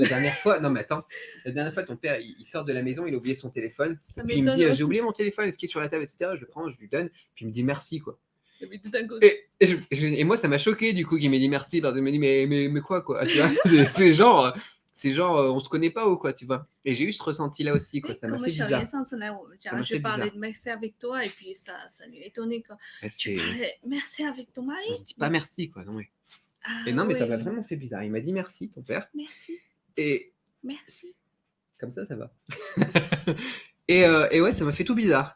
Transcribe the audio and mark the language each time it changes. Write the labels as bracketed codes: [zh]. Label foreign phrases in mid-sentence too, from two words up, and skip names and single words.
[fr] La dernière fois, non, mais attends, la dernière fois, ton père, il sort de la maison, il a oublié son téléphone. Ça Et puis il me dit, m'étonne j'ai aussi. oublié mon téléphone, est-ce qu'il est sur la table, etc. Je le prends, je lui donne, puis il me dit merci, quoi. Et puis tout d'un coup, Et moi, ça m'a choqué, du coup, qu'il m'ait dit merci. Parce qu'il m'a dit, mais quoi, tu vois? C'est genre, on se connaît pas ou quoi, tu vois? Et j'ai eu ce ressenti-là aussi, quoi. Ça m'a fait [zh] 小 [fr] bizarre. [zh] 严上次来我们 [fr] Ça [zh] 家， [fr] m'a je fait parlais bizarre. de merci avec toi, et puis ça lui étonnait que Ouais, tu c'est... parlais merci avec ton mari. On se dit pas merci, quoi. Non, mais... Ah, Et non, mais ça m'a oui. vraiment fait bizarre. Il m'a dit merci, ton père. Merci, Et merci. comme ça va. Et ouais, ça m'a fait tout bizarre.